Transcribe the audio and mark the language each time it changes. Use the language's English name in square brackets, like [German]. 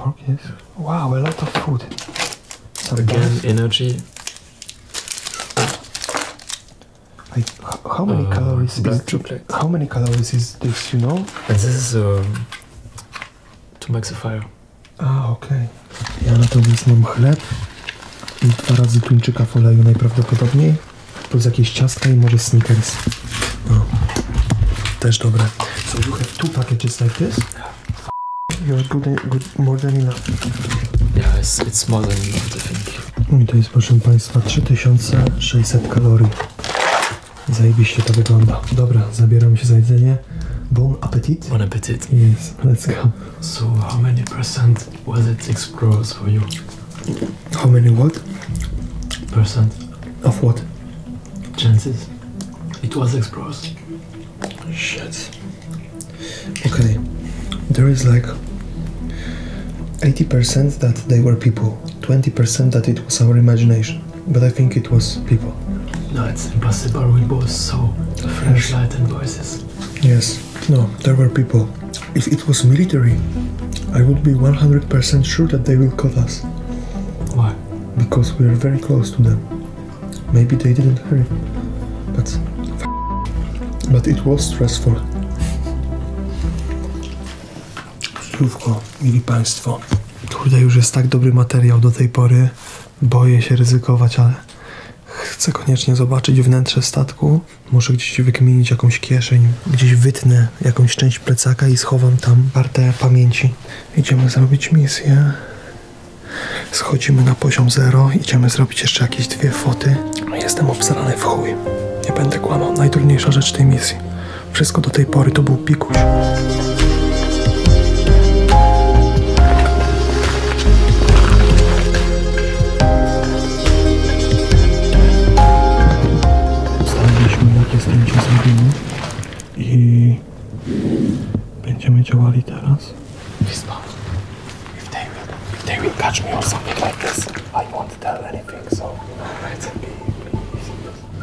[English] Yes. Wow, a lot of food. Some Again, energy. How many calories black is chocolate. How many calories is this, you know? And this is to make the fire. Okay. [Polish] Ja na to mam chleb i 2 razy tuńczyka w oleju najprawdopodobniej, plus jakieś ciastka i może Snickers. Też dobre. [English] So you have 2 packages like this? You're good, more than enough. Yeah, it's more than enough, I think. [Polish] I to jest, proszę Państwa, 3600 kalorii. Zajebiście to wygląda. Dobra, zabieramy się za jedzenie. [English] Bon appetit. Bon appetit. Yes, let's go. So how many percent was it explorers for you? How many what? Percent. Of what? Chances. It was explorers. Shit. Okay, there is like 80% that they were people, 20% that it was our imagination, but I think it was people. No, it's impossible. We both saw flashlight and voices. Yes, no, there were people. If it was military, I would be 100% sure that they will cut us. Why? Because we are very close to them. Maybe they didn't hear it, but it was stressful. [Polish] Zdrówko, mili Państwo. Kurde, już jest tak dobry materiał do tej pory. Boję się ryzykować, ale chcę koniecznie zobaczyć wnętrze statku. Muszę gdzieś wykminić jakąś kieszeń, gdzieś wytnę jakąś część plecaka i schowam tam kartę pamięci. Idziemy zrobić misję. Schodzimy na poziom 0. Idziemy zrobić jeszcze jakieś 2 foty. Jestem obsrany w chuj. Nie będę kłamał. Najtrudniejsza rzecz tej misji. Wszystko do tej pory to był pikuś. Jakie zdjęcie zrobimy i będziemy działali teraz. [English] If they will catch me or something like this, I won't tell anything, so it's okay.